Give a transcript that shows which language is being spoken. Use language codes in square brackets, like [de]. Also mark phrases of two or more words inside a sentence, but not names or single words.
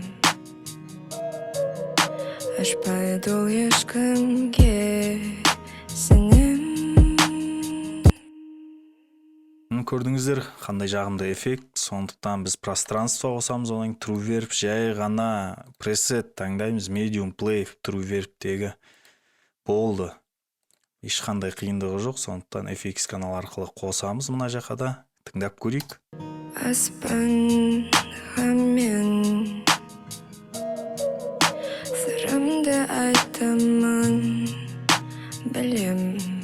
[kk] Ашпайды ол ешкімге сенем. Көрдіңіздер, қандай жағымды эффект. Сондықтан біз пространство қосамыз, оның [en] true verb, [kk] жай ғана пресет таңдаймыз, [en] medium play true verb- [kk] тегі болды. Ешқандай қиындығы жоқ, сондықтан FX канал арқылы қосамыз мына жаққа да. Тыңдап көрейік. Аспан хамен сырымды айтамын білем.